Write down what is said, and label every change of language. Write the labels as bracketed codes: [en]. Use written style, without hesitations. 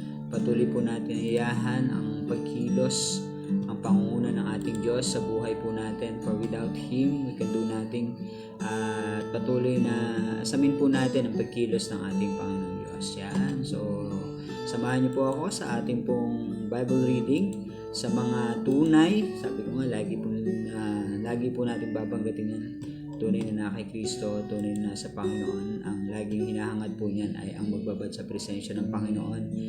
[tl] Patuloy po natin iyahan ang pagkilos, ang pangunguna ng ating Diyos sa buhay po natin. [en] For without Him, we can do nothing. [tl] At patuloy na asamin po natin ang pagkilos ng ating Panginoon Diyos. Yan. So, samahan niyo po ako sa ating pong Bible reading sa mga tunay. Sabi ko nga, lagi po natin babanggatin yan. Tunay na kay Kristo, tunay na sa Panginoon. Ang laging hinahangad po niyan ay ang magbabad sa presensya ng Panginoon.